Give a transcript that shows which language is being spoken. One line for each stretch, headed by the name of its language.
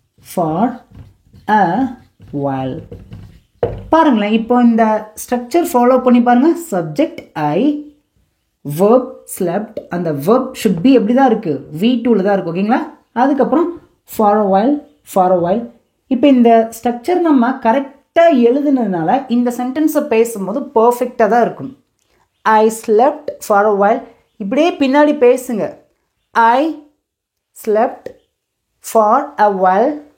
English: For a while.
Tamil: பாருங்களேன், இப்போ இந்த ஸ்ட்ரக்சர் ஃபாலோ பண்ணி பாருங்கள்.
English: subject I, verb slept, அந்த verb should be
Tamil: எப்படி தான் இருக்குது? V2ல தான் இருக்குது. ஓகேங்களா? அதுக்கப்புறம்
English: for a while.
Tamil: இப்போ இந்த ஸ்ட்ரக்சர் நம்ம கரெக்டாக எழுதுனதுனால இந்த சென்டென்ஸை பேசும்போது பர்ஃபெக்டாக தான் இருக்கும்.
English: I slept for a while.
Tamil: இப்படியே பின்னாடி பேசுங்க.
English: I slept for a while.